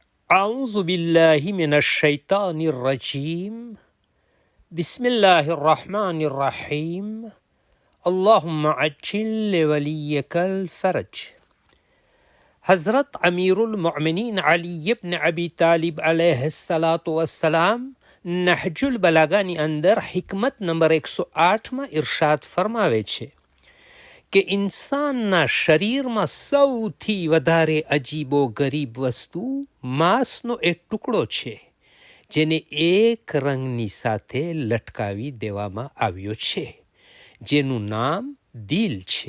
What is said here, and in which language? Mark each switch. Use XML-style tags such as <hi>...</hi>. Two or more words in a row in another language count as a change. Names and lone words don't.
<ar>أعوذ بالله من الشيطان الرجيم بسم الله الرحمن الرحيم اللهم عجل لوليك الفرج.</ar> <gu>हज़रत अमीरुल मोमिनीन अली इब्न अबी तालिब अलैहिस्सलाम નહજુલ બલાગાની અંદર હિકમત નંબર 108માં ઇરશાદ ફરમાવે છે કે ઇન્સાનના શરીરમાં સૌથી વધારે અજીબો ગરીબ વસ્તુ માંસનો એક ટુકડો છે જેને એક રંગની સાથે લટકાવી દેવામાં આવ્યો છે, જેનું નામ દિલ છે.</gu>